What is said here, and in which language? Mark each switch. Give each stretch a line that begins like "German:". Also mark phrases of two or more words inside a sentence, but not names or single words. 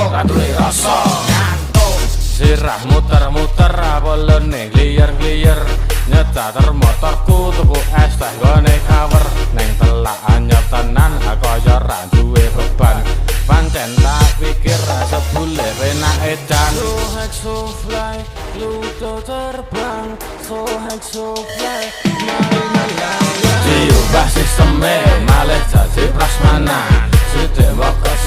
Javanese: Ratule rasa sirah muter-muter apelene gliyer-gliyer nyecater motorku tuku es teh gone kawer neng telak anyep tenan kaya ra duwe beban pancen tak pikir sebule penak edan
English: so fly
Javanese: Pluto terbang
English: so fly
Javanese: diubah sisteme malih dadi prasmanan sithik